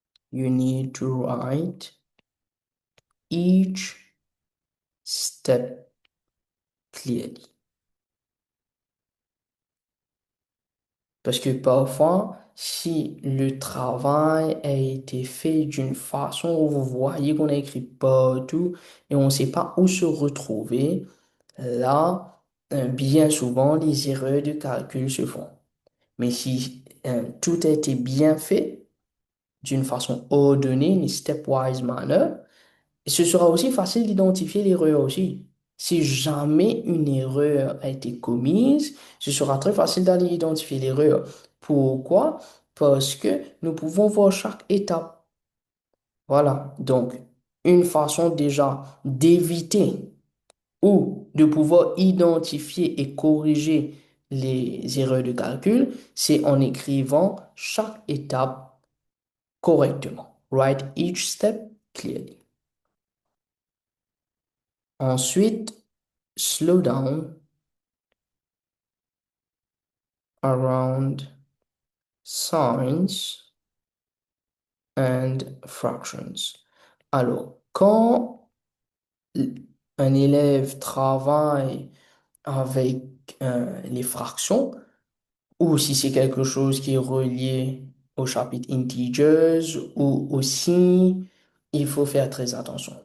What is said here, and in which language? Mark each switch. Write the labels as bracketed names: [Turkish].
[English] You need to write each step clearly. [French] Parce que parfois, si le travail a été fait d'une façon où vous voyez qu'on a écrit partout et on ne sait pas où se retrouver, là, bien souvent, les erreurs de calcul se font. Mais si tout a été bien fait d'une façon ordonnée, une [English] stepwise manner, [French] ce sera aussi facile d'identifier l'erreur aussi. Si jamais une erreur a été commise, ce sera très facile d'aller identifier l'erreur. Pourquoi? Parce que nous pouvons voir chaque étape. Voilà. Donc, une façon déjà d'éviter ou de pouvoir identifier et corriger les erreurs de calcul, c'est en écrivant chaque étape correctement. [English] Write each step clearly. Ensuite, slow down around signs and fractions. [French] Alors, quand un élève travaille avec les fractions, ou si c'est quelque chose qui est relié au chapitre integers ou au signes, il faut faire très attention.